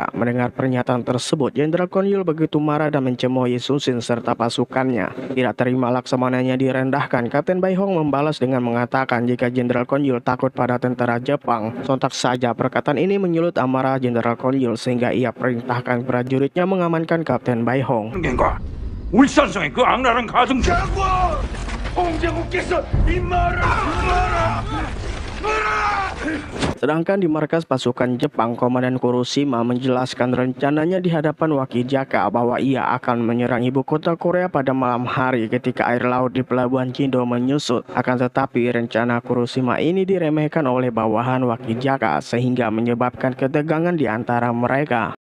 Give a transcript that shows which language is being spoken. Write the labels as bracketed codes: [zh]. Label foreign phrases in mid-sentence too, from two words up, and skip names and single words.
[id] Mendengar pernyataan tersebut, Jenderal Konyul begitu marah dan mencemooh Yususin serta pasukannya. Tidak terima Laksamananya direndahkan, Kapten Baihong membalas dengan mengatakan jika Jenderal Konyul takut pada tentara Jepang. Sontak saja perkataan ini menyulut amarah Jenderal Konyul sehingga ia perintahkan prajuritnya mengamankan Kapten Baihong. [ko] 울산성의 그 악랄한 가정 장군! 홍제국께서 이 말을 [id] Sedangkan di markas pasukan Jepang, Komandan Kuroshima menjelaskan rencananya di hadapan Wakijaka bahwa ia akan menyerang ibu kota Korea pada malam hari ketika air laut di pelabuhan Jindo menyusut. Akan tetapi rencana Kuroshima ini diremehkan oleh bawahan Wakijaka sehingga menyebabkan ketegangan di antara mereka.